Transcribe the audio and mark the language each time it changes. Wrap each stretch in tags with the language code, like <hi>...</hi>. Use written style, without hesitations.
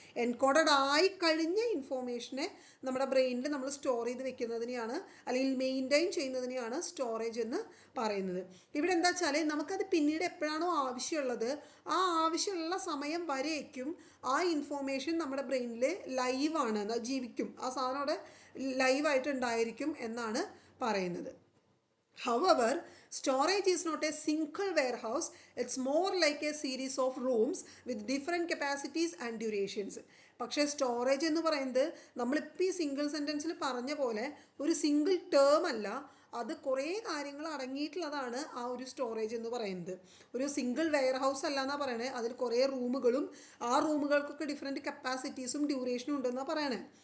<ml>Encoded ആയി കഴിഞ്ഞ ഇൻഫോർമേഷനെ നമ്മുടെ ബ്രെയിനിൽ നമ്മൾ സ്റ്റോർ ചെയ്ത് വെക്കുന്നതിനെയാണ് അല്ലെങ്കിൽ മെയിൻറ്റെയിൻ ചെയ്യുന്നതിനെയാണ് സ്റ്റോറേജ് എന്ന് പറയുന്നത്. ഇവിടെ എന്താ വെച്ചാൽ നമുക്കത് പിന്നീട് എപ്പോഴാണോ ആവശ്യമുള്ളത് ആ ആവശ്യമുള്ള സമയം വരേക്കും ആ ഇൻഫോർമേഷൻ നമ്മുടെ ബ്രെയിനിൽ ലൈവാണ്, ജീവിക്കും. ആ സാധനം അവിടെ ലൈവായിട്ട് ഉണ്ടായിരിക്കും എന്നാണ് പറയുന്നത്.</ml> <en>However, storage is not a single warehouse, it's more like a series of rooms with different capacities and durations.</en> <ml>പക്ഷേ സ്റ്റോറേജ് എന്ന് പറയുന്നത് നമ്മളിപ്പോൾ ഈ സിംഗിൾ സെൻറ്റൻസിൽ പറഞ്ഞ പോലെ ഒരു സിംഗിൾ ടേം അല്ല, അത് കുറേ കാര്യങ്ങൾ അടങ്ങിയിട്ടുള്ളതാണ് ആ ഒരു സ്റ്റോറേജ് എന്ന് പറയുന്നത്. ഒരു സിംഗിൾ വെയർ ഹൗസ് അല്ല എന്നാണ് പറയണേ, അതിൽ കുറേ റൂമുകളും ആ റൂമുകൾക്കൊക്കെ ഡിഫറെൻറ്റ് കപ്പാസിറ്റീസും ഡ്യൂറേഷനും ഉണ്ടെന്നാണ് പറയണേ.</ml>